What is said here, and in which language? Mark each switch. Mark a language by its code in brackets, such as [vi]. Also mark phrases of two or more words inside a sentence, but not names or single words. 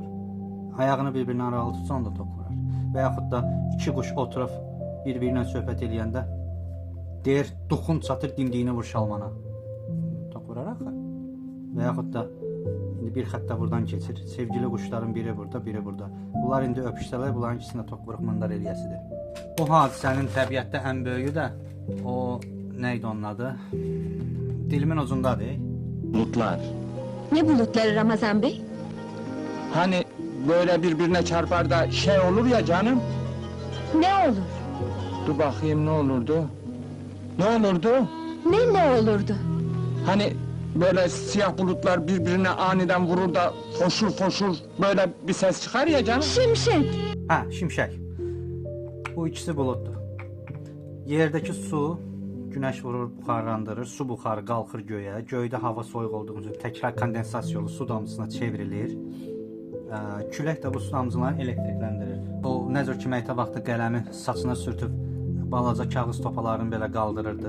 [az] Ayağını bir-birinə aralı tutsa onda tox vurar. Və yaxud da iki quş oturub bir-birinə söhbət eləyəndə deyir, duxun çatır dimdiyini vur şalmana. Tox vurar axı. Və yaxud da indi bir xəttə buradan keçir. Sevgili quşların biri burada, biri burada. Bunlar indi öpüşsələr, bunların ikisində tox vuruq mındar eləyəsidir. Bu hadisənin təbiətdə ən böyüyü də o neydi onun adı? Dilimin ucundadır. [tr] Bulutlar. Ne bulutları Ramazan Bey? Hani böyle birbirine çarpar da şey olur ya canım. Ne olur? Dur bakayım ne olurdu? Ne olurdu? Ne olurdu? Hani böyle siyah bulutlar birbirine aniden vurur da foşur foşur böyle bir ses çıkar ya canım. Şimşek. [az] Şimşək. Bu ikisi buluddur. Yerdəki su günəş vurur, buxarlandırır, su buxarı qalxır göyə. Göydə hava soyuq olduğu üçün təkrar kondensasiyalı su damcısına çevrilir. Külək də bu su damcılarını elektrikləndirir. O necə ki məktəb vaxtı qələmi saçına sürtüb balaca kağız topalarını belə qaldırırdı.